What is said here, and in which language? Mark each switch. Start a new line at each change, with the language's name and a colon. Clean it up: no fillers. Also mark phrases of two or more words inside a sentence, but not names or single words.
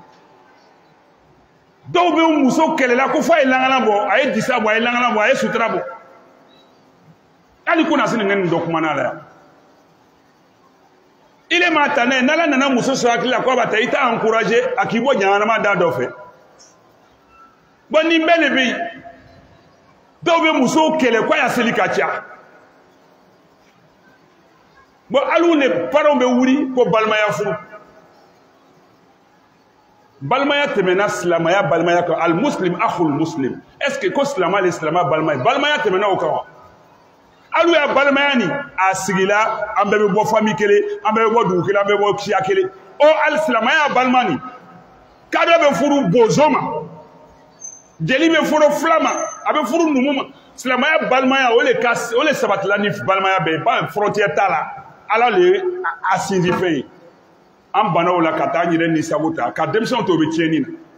Bambara: dɔw bɛ muso kɛlɛ la ko f'a ye lankala bɔ a ye disa bɔ a ye lankala bɔ a ye sutura bɔ hali ko na se nin nin dɔ kumana la yan ile ma ta ne n'Ala nana muso sɔrɔ hakili la ko a b'a ta i t'a encourager a k'i bɔ ɲamanama da dɔ fɛ bon nin bɛɛ de bɛ yen dɔw bɛ musow kɛlɛ ko a y'a seli ka ca bon hali ne parents bɛ wuli ko balimaya furu balimaya tɛmɛna silamaya balimaya kan
Arabic: المسلم أخو المسلم
French: est ce que
Bambara: ko silamɛ le silamɛ balimaya tɛmɛna o kan wa alu ya balimaya ni a sigila an bɛɛ bɛ bɔ famille kelen an bɛɛ bɛ bɔ dugu kelen an bɛɛ bɛ bɔ siya kelen o al silamaya balima ni kadɔ bɛ furu bozo ma jeli bɛ furu fila ma a bɛ furu numu ma silamaya balimaya o le sabatila ni balimaya bɛɛ ba frontière t'a la ala le a sinsin fɛn ye an bana o la ka taa an yɛrɛ nisago ta ka denmisɛnw to o bɛ tiɲɛni na